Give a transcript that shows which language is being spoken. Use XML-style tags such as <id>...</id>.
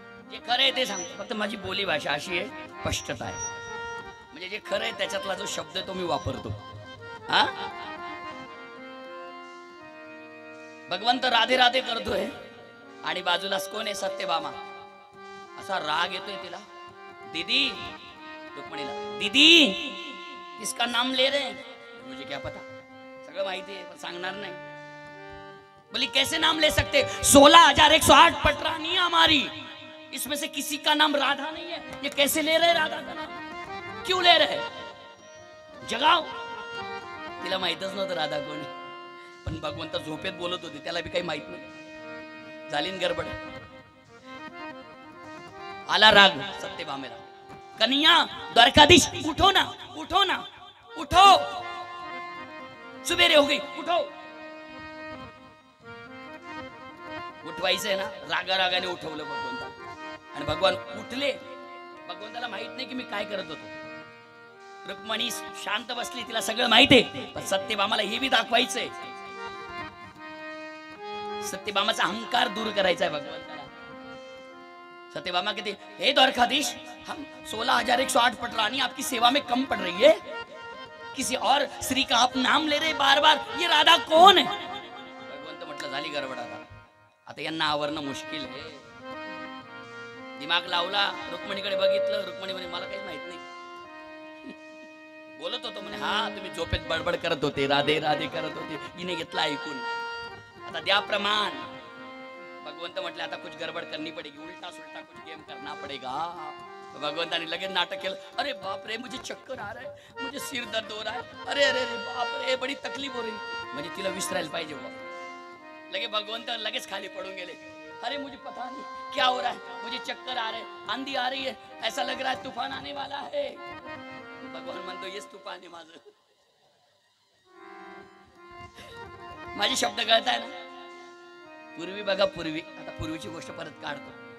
<mr>जे खरं आहे ते सांगतो, फक्त माझी बोली भाषा अशी आहे, स्पष्टता आहे. म्हणजे जे खरं आहे त्याच्यातला जो शब्द आहे तो मी वापरतो. हा, भगवंत राधे राधे करतोय आणि बाजूलाच कोण आहे? सत्यभामा. असा राग येतोय तिला.</mr> <hi>दीदी, रुक्मिणीला, दीदी किसका नाम ले रहे? मुझे क्या पता,</hi> <mr>सगळं माहिती आहे पण सांगणार नाही.</mr> <hi>बोली कैसे नाम ले सकते? 16,108 पटरानी हमारी, इसमें से किसी का नाम राधा नहीं है. ये कैसे ले रहे राधा का नाम? क्यों ले रहे? जगाव.</hi> <mr>तिला माहितच नव्हतं राधा कोण, पण भगवंत झोपेत बोलत होते, त्याला बी काही माहित नाही. झाली गडबड. आला राग सत्यभामेला.</mr> <hi>कन्या, द्वारकाधीश, उठो ना, उठो ना, उठो, सुबेरे हो गई, उठो.</hi> <mr>उठवायचंय ना, रागाने उठवलं भगवंता. आणि भगवान उठले. भगवंताला माहित नाही की मी काय करत होतो. रुक्मिणी शांत बसली, तिला सगळं माहित आहे, पण सत्यभामाला हे बी दाखवायचंय. सत्यभामाचा अहंकार दूर करायचा आहे भगवंताला.</mr> <hi>सत्यभामा कहते, हे द्वारकाधीश, हम 16,108 पटरानी आपकी सेवा में कम पड़ रही है, किसी और स्त्री का आप नाम ले रहे बार बार, ये राधा कौन है?</hi> <mr>भगवंत म्हटलं झाली गडबड. आता यांना आवरणं मुश्किल आहे. दिमाग लावला, रुक्मिणीकडे बघितलं. रुक्मिणी म्हणे मला काही माहित नाही. बोलत होतो म्हणे हा तुम्ही झोपेत बडबड करत होते, राधे राधे करत होते. हिने घेतलं ऐकून. आता द्या प्रमाण. भगवंत म्हटले आता</mr> <hi>कुछ गडबड करनी पडेगी, उलटा सुलटा कुछ गेम करना पडेगा.</hi> <mr>भगवंताने लगेच नाटक केलं.</mr> <hi>अरे बाप रे मुझे चक्कर आ रहा है, मुझे सिर दर्द हो रहा है, अरे अरे अरे बाप रे बड़ी तकलीफ हो रही.</hi> <mr>म्हणजे तिला विसरायला पाहिजे बुवा. लगे भगवंत लगेच खाली पडून गेले.</mr> <hi>अरे मुझे पता नहीं क्या हो रहा है, मुझे चक्कर आ रहे हैं, आंधी आ रही है, ऐसा लग रहा है तूफान आने वाला है.</hi> <mr>भगवान म्हणतो येस तूफान आहे माझं. माझे शब्द कळताय ना. पूर्वी बघा, पूर्वी आता पूर्वीची गोष्ट परत काढतो.</mr>